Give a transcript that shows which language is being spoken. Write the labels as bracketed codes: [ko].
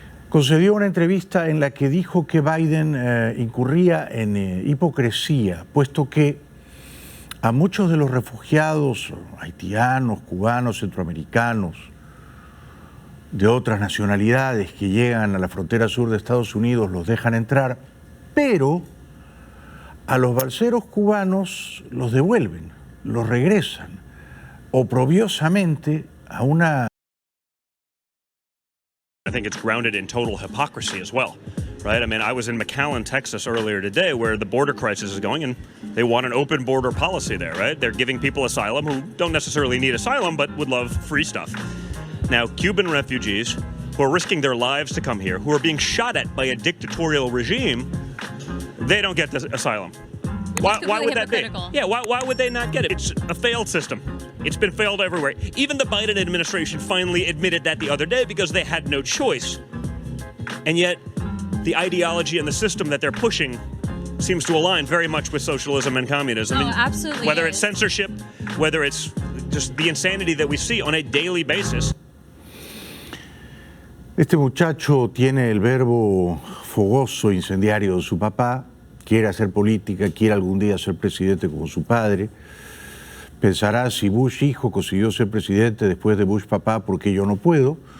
[es] concedió una entrevista en la que dijo que Biden incurría en hipocresía, puesto que a muchos de los refugiados haitianos, cubanos, centroamericanos, de otras nacionalidades que llegan a la frontera sur de Estados Unidos los dejan entrar, pero a los balseros cubanos los devuelven, los regresan, oprobiosamente a una... [en] I think it's grounded in total hypocrisy as well, right? I mean, I was in McAllen, Texas earlier today where the border crisis is going and they want an open border policy there, right? They're giving people asylum who don't necessarily need asylum but would love free stuff. Now, Cuban refugees who are risking their lives to come here, who are being shot at by a dictatorial regime, they don't get the asylum. Why would that be? Yeah, why would they not get it? It's a failed system. It's been failed everywhere. Even the Biden administration finally admitted that the other day because they had no choice. And yet, the ideology and the system that they're pushing seems to align very much with socialism and communism. Oh, absolutely. Whether it's censorship, whether it's just the insanity that we see on a daily basis. [es] Este muchacho tiene el verbo fogoso, incendiario de su papá, quiere hacer política, quiere algún día ser presidente como su padre. Pensará, si Bush hijo consiguió ser presidente después de Bush papá, ¿por qué yo no puedo?